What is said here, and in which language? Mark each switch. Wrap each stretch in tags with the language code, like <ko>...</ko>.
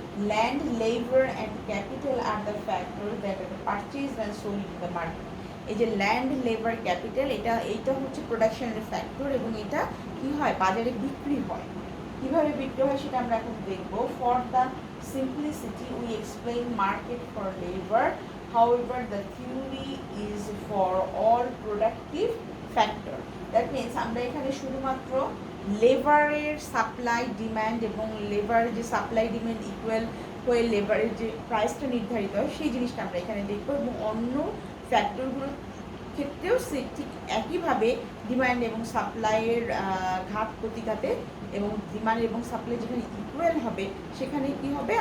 <en>Land, labor and capital are the factors that are purchased and sold in the market.</en> <bn>এই যে land, labour, capital, এইটা হচ্ছে প্রোডাকশনের factor এবং এটা কি হয়? বাজারে বিক্রি হয়। কিভাবে বিক্রি হয় সেটা আমরা এখন দেখব।</bn> <en>For the simplicity we explain market for labor, however the theory is for all productive factor. That means</en> <bn>আমরা এখানে শুধুমাত্র লেবারের সাপ্লাই ডিম্যান্ড এবং লেবারের যে সাপ্লাই ডিম্যান্ড ইকুয়াল হয়ে লেবারের যে প্রাইসটা নির্ধারিত হয়, সেই জিনিসটা আমরা এখানে দেখব। এবং অন্য ফ্যাক্টরগুলোর ক্ষেত্রেও সে ঠিক একইভাবে ডিমান্ড এবং সাপ্লাইয়ের ঘাত প্রতিঘাতে, এবং ডিমান্ড এবং সাপ্লাই যেখানে ইকুয়াল হবে, সেখানে কি হবে?</bn>